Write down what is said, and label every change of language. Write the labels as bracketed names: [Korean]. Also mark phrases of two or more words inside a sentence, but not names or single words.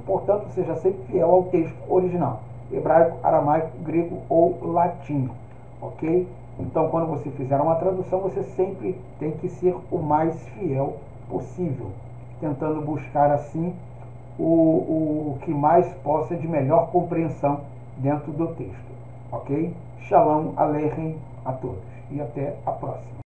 [Portuguese] Portanto, seja sempre fiel ao texto original, hebraico, aramaico, grego ou latim, ok? Então, quando você fizer uma tradução, você sempre tem que ser o mais fiel possível, tentando buscar assim o que mais possa de melhor compreensão dentro do texto, ok? [Hebrew] שלום עליכם [Portuguese] a todos e até a próxima.